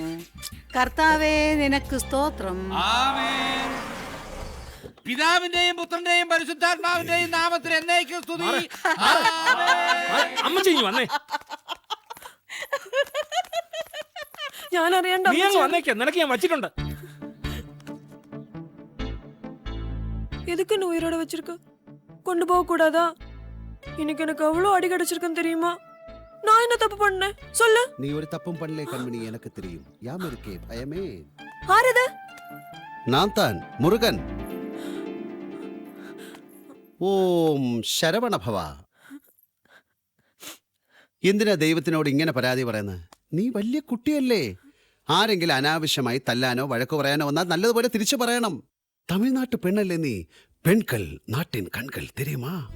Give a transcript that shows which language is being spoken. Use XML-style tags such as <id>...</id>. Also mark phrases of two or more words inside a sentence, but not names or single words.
<ml>കർത്താവേ നിനക്ക് സ്തോത്രം. ആമേൻ. പിതാവിന്റെയും പുത്രന്റെയും പരിശുദ്ധാത്മാവിന്റെയും നാമത്തിൽ എന്നേക്കും സ്തുതി. അമ്മച്ചി വന്നേ, ഞാൻ അറിയണ്ട. വന്നേക്ക, നിനക്ക് ഞാൻ വച്ചിട്ടുണ്ട്.</ml> <ta>எதுக்கு நீ உயிரோட வச்சிருக்க? கொண்டு போக கூடாதா? இன்னைக்கு எனக்கு அவ்வளவு அடி கிடைச்சிருக்குன்னு தெரியுமா? நான் என்ன தப்பு பண்ணேன் சொல்லு. நீ ஒரு தப்பும் பண்ணல கண்மணி, எனக்கு தெரியும். யாம் இருக்கே பயமே. ஆறுது நான் தான் முருகன்.</ta> <ml>ഓം ശരവണഭവ. എന്തിനാ ദൈവത്തിനോട് ഇങ്ങനെ പരാതി പറയുന്നത്? നീ വലിയ കുട്ടിയല്ലേ. ആരെങ്കിലും അനാവശ്യമായി തല്ലാനോ വഴക്കു പറയാനോ വന്നാൽ നല്ലതുപോലെ തിരിച്ചു പറയണം. തമിഴ്നാട്ടു പെണ്ണല്ലേ നീ.</ml> <ta>பெண்கள் நாட்டின் கண்கள் தெரியுமா.</ta>